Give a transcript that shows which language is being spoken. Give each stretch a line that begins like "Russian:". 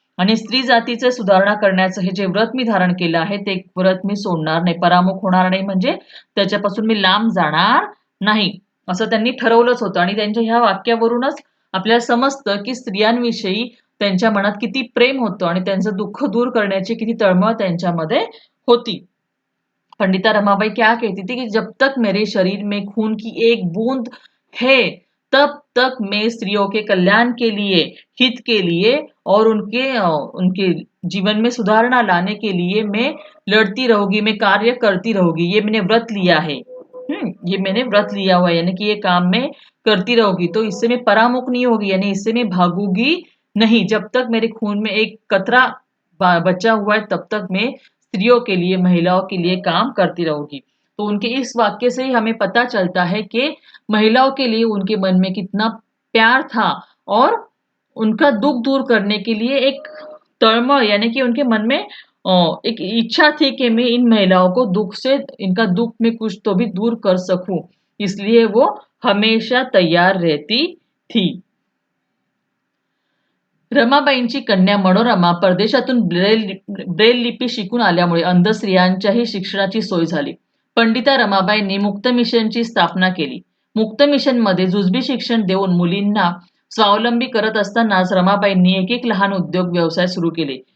Marathi: आणि स्त्री जातीचे सुधारणा करण्याचं हे जे व्रत मी धारण केलं आहे ते व्रत मी सोडणार नाही, परामुख होणार नाही, म्हणजे त्याच्यापासून मी लांब जाणार नाही असं त्यांनी ठरवलंच होतं. आणि त्यांच्या ह्या वाक्यावरूनच आपल्याला समजतं की स्त्रियांविषयी त्यांच्या मनात किती प्रेम होतं आणि त्यांचं दुःख दूर करण्याची किती तळमळ त्यांच्यामध्ये होती.
Hindi: पंडिता रमाबाई क्या कहती थी कि जब तक मेरे शरीर में खून की एक बूंद है तब तक मैं स्त्रियों के कल्याण के लिए, हित के लिए और उनके जीवन में सुधारणा लाने के लिए मैं लड़ती रहूंगी, मैं कार्य करती रहूंगी। ये मैंने व्रत लिया है। ये मैंने व्रत लिया हुआ है, यानी कि ये काम मैं करती रहूंगी, तो इससे मैं परामुख नहीं होगी, यानी इससे मैं भागूंगी नहीं। जब तक मेरे खून में एक कतरा बचा हुआ है तब तक मैं स्त्रियों के लिए, महिलाओं के लिए काम करती रहूंगी। तो उनके इस वाक्य से ही हमें पता चलता है कि महिलाओं के लिए उनके मन में कितना प्यार था और उनका दुख दूर करने के लिए एक तळमळ, यानी कि उनके मन में एक इच्छा थी कि मैं इन महिलाओं को दुख से, इनका दुख में कुछ तो भी दूर कर सकूं, इसलिए वो हमेशा तैयार रहती थी।
Marathi: रमाबाईंची कन्या मनोरमा परदेशातून ब्रेल लिपी शिकून आल्यामुळे अंध स्त्रियांच्याही शिक्षणाची सोय झाली. पंडिता रमाबाईंनी मुक्त मिशनची स्थापना केली. मुक्त मिशनमध्ये जुजबी शिक्षण देऊन मुलींना स्वावलंबी करत असतानाच रमाबाईंनी एक एक लहान उद्योग व्यवसाय सुरू केले.